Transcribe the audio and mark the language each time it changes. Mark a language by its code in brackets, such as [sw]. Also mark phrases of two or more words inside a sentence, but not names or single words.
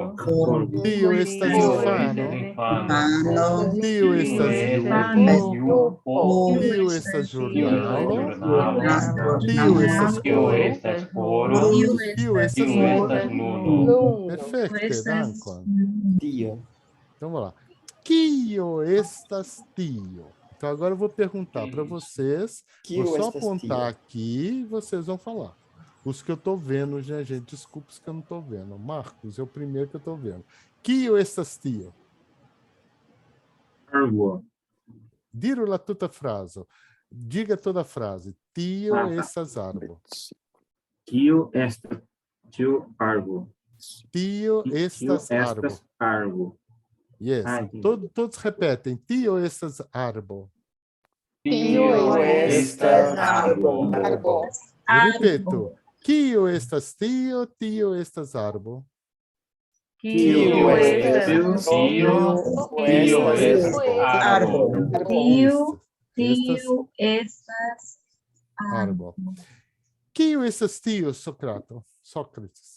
[eo] Tio estas infano. Infano. Tio estas Jupo. Tio estas ĵurnalo. Ĵurnalo. Tio estas Tio koro. estas horo. Tio estas Tio luno. estas luno. luno. Perfekte, dankon. Tio. [pt] Então vamos lá. [eo] Kio estas tio? [pt] Então agora eu vou perguntar para vocês. Vou só apontar aqui e vocês vão falar. Os que eu estou vendo, gente, desculpa os que eu não estou vendo. Marcos é o primeiro que eu estou vendo. [eo] Kio estas tio? Arbo. Diro la tuta frase. [pt] Diga toda a frase. [eo] Tio [pt] Ah, tá. [eo] estas arbo. Kio estas tio arbo. Tio Kio estas arbo. estas arbo. Yes. [pt] Ah, entendi. Todos repetem. [eo] Tio estas arbo. Tio estas arbo. arbo. [pt] Eu repito. [eo] Kio estas tio? Tio estas arbo. Tio estas arbo. Tio Tio estas arbo. Kio estas tio, Sócrates?